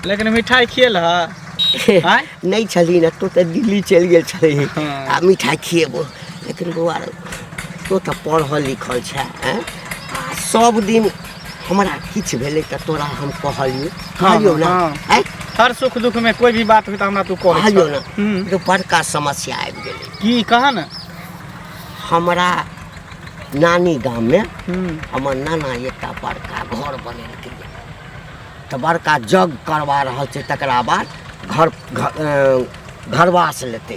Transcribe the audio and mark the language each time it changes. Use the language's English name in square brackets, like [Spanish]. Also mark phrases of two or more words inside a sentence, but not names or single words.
[Maithili] लेकिन मिठाई खियल है आँय? नहीं छली ना तो दिल्ली चल गेल छली हाँ। आ मिठाई खिएबो लेकिन बौआ रे, तो पढ़ल लिखल छै हैं? आ सब दिन हमरा किछु भेलै तऽ तोरा हम कहलियो ना हाँ। हैं? हर सुख दुख में कोई भी बात हुई तो हमरा तू कह कहलियो ना तो बड़का समस्या आबि गेलै की कहा ना हमरा नानी गाम में हम्म, हमर नाना एकटा बड़का घर बनेलकै तऽ बड़का जग करवा रहल छै तकरा बाद घरवास लेतै